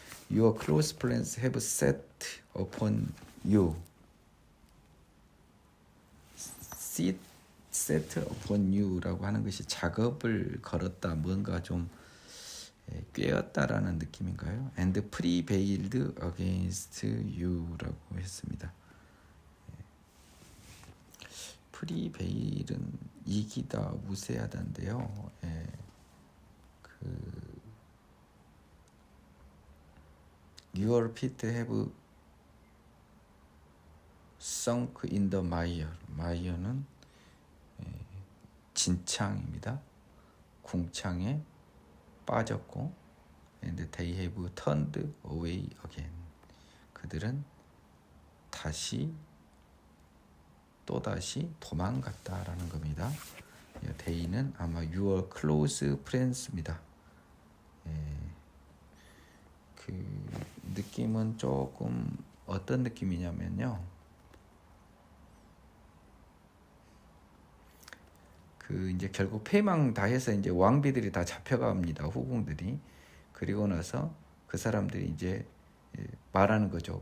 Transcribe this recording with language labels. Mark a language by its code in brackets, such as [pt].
[en] Your close friends have set upon you. set upon you [ko] 라고 하는 것이 작업을 걸었다, 뭔가 좀 꿰었다라는 느낌인가요? [en] And prevailed against you [ko] 라고 했습니다. prevail은 이기다, 우세하다인데요. [en] Your feet have sunk in the mire. [ko] mire는 진창입니다. 궁창에 빠졌고, [en] and they have turned away again. [ko] 그들은 또다시 도망갔다라는 겁니다. they는 아마 [en] your close friends [ko] 입니다. 그 느낌은 조금 어떤 느낌이냐면요, 그 이제 결국 패망 다 해서 이제 왕비들이 다 잡혀갑니다. 후궁들이. 그리고 나서 그 사람들이 이제 말하는 거죠.